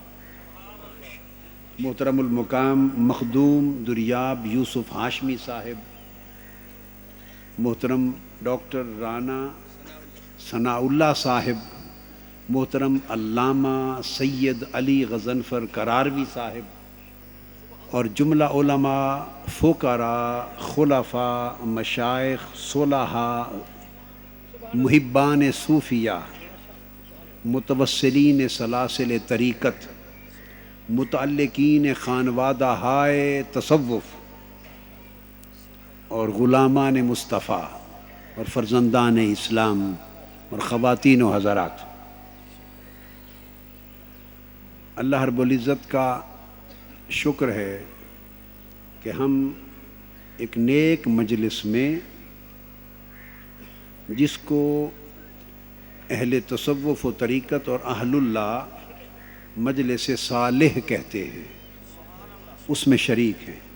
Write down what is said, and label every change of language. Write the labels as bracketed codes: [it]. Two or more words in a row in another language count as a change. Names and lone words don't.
[ur] محترم المقام مخدوم دریاب یوسف ہاشمی صاحب، محترم ڈاکٹر رانا ثناء اللہ صاحب، محترم علامہ سید علی غضنفر کراروی صاحب اور جملہ علماء فقراء خلفاء مشائخ صلحاء محبان صوفیاء متوسلین سلاسل طریقت متعلقین خانوادہ ہائے تصوف اور غلامان مصطفیٰ اور فرزندان اسلام اور خواتین و حضرات، اللہ رب العزت کا شکر ہے کہ ہم ایک نیک مجلس میں، جس کو اہل تصوف و طریقت اور اہل اللہ مجلس صالح کہتے ہیں، اس میں شریک ہیں.